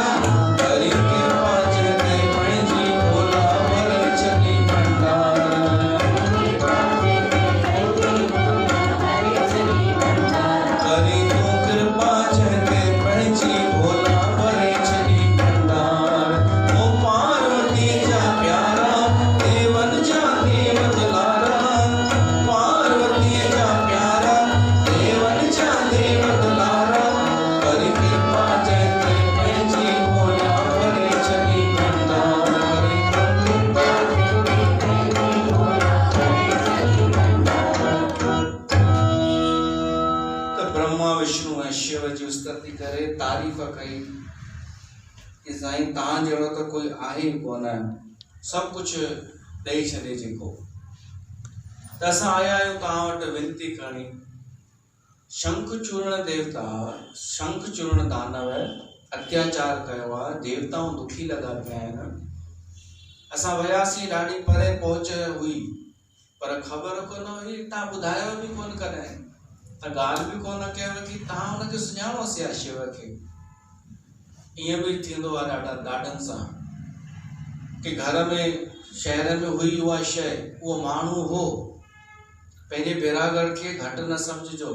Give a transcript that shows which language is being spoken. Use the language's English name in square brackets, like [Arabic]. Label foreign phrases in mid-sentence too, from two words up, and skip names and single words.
[Sindhi] करी कृपा जयते पंहिंजी भोला भरे छॾी भंडार। करी तूं कृपा जयते पंहिंजी भोला भरे छॾी भंडार। ओ पार्वती जा प्यारा देवन जा देव दुलारा। पार्वती जा प्यारा देवन जा देव दुलारा। करी कृपा जयते पंहिंजी भोला भरे छॾी भंडार। त ब्रह्मा विष्णु ऐं शिव जी स्तुति करे तारीफ़ कई कि साईं तव्हां जहिड़ो त कोई आहे ई कोन, सभु कुझु ॾेई छॾे जेको। त असां आया आहियूं तव्हां वटि विनती करणी। शंखचूर्ण देवता, शंखचूर्ण दानव अत्याचार कयो आहे, देवताऊं दुखी लॻा पिया आहिनि। असां वियासीं, ॾाढी परे पहुच हुई, पर ख़बर कोन हुई, तव्हां ॿुधायो बि कोन कॾहिं, त ॻाल्हि बि कोन कयव कि तव्हां हुनखे सुञाणोसि या शिव खे। ईअं बि थींदो आहे ॾाढनि सां कि घर में शहर में हुई उहा शइ, उहो माण्हू हो, पंहिंजे बेरागढ़ खे घटि न सम्झिजो।